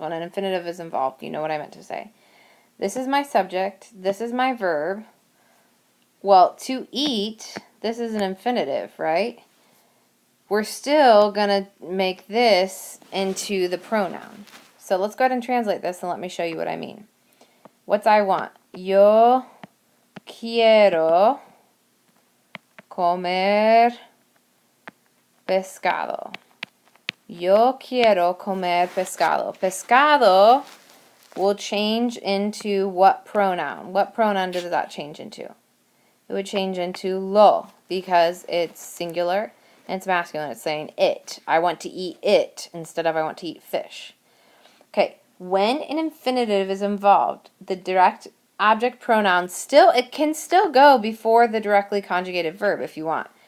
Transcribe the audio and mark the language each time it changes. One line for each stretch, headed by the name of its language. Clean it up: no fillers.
English: When an infinitive is involved, you know what I meant to say. This is my subject. This is my verb. Well, to eat, this is an infinitive, right? We're still going to make this into the pronoun. So let's go ahead and translate this and let me show you what I mean. What's I want?
Spanish: Yo quiero comer pescado. Yo quiero comer pescado.
English: Pescado will change into what pronoun? What pronoun does that change into? It would change into lo, because it's singular and it's masculine. It's saying it. I want to eat it instead of I want to eat fish. Okay, when an infinitive is involved, the direct object pronoun it can still go before the directly conjugated verb if you want.